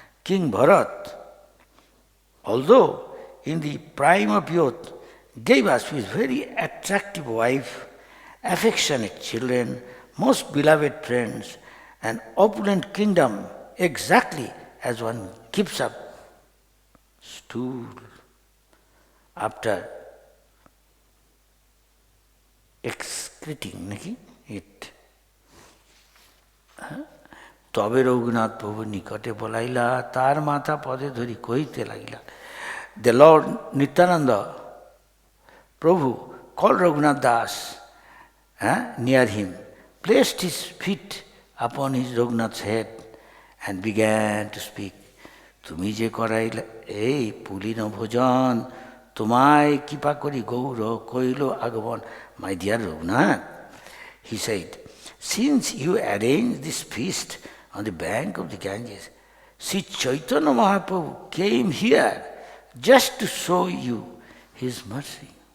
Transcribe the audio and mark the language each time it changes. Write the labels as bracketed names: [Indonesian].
[English] King Bharat, although in the prime of youth, gave us his very attractive wife, affectionate children, most beloved friends, an opulent kingdom, exactly as one keeps up stool after excreting it. [Bangla] তবে রঘুনাথ প্রভু নিকটে বলাইলা তার মাথা পদে ধরি কহিতে লাগিলা. [English] The Lord Nityananda Prabhu called Raghunath Das near him, placed his feet upon his Raghunath's head and began to speak. [Bangla] তুমি যে করাইলা এই পুলিন ভোজন তোমায় কৃপা করি গৌর কইল আগমন. [English] My dear Raghunath, he said, since you arranged this feast on the bank of the Ganges, Sri Chaitanya Mahaprabhu came here just to show you his mercy.